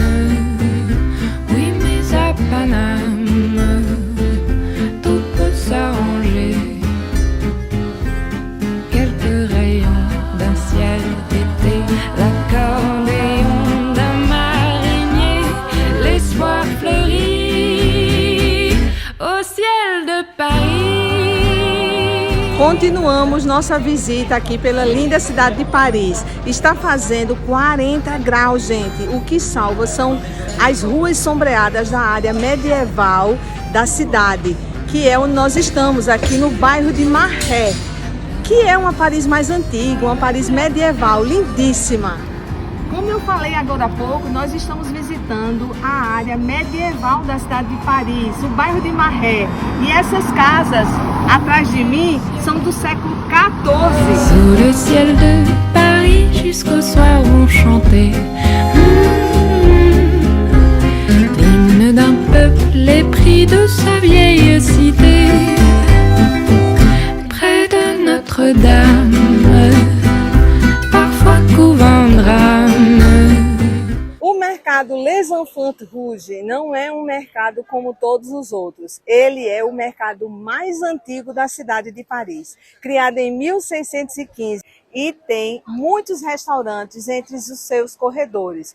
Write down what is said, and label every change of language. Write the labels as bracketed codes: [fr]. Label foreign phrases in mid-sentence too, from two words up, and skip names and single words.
[fr] Oui, mais à Paname, tout peut s'arranger. Quelques rayons d'un ciel d'été, l'accordéon d'un marinier, l'espoir fleurit au ciel de Paris. [pt] Continuamos nossa visita aqui pela linda cidade de Paris. Está fazendo 40 graus, gente. O que salva são as ruas sombreadas da área medieval da cidade. que é onde nós estamos, aqui no bairro de Marais, que é uma Paris mais antiga, uma Paris medieval, lindíssima. Como eu falei agora há pouco, nós estamos visitando a área medieval da cidade de Paris, o bairro de Marais. E essas casas atrás de mim são do século XIV. [fr] Sous le ciel de Paris jusqu'au soir vont chanter l'hymne d'un peuple épris de sa vieille cité. Près de Notre-Dame, parfois couvent drame. [pt] O mercado Les Enfants Rouges não é um mercado como todos os outros. Ele é o mercado mais antigo da cidade de Paris, criado em 1615 e tem muitos restaurantes entre os seus corredores.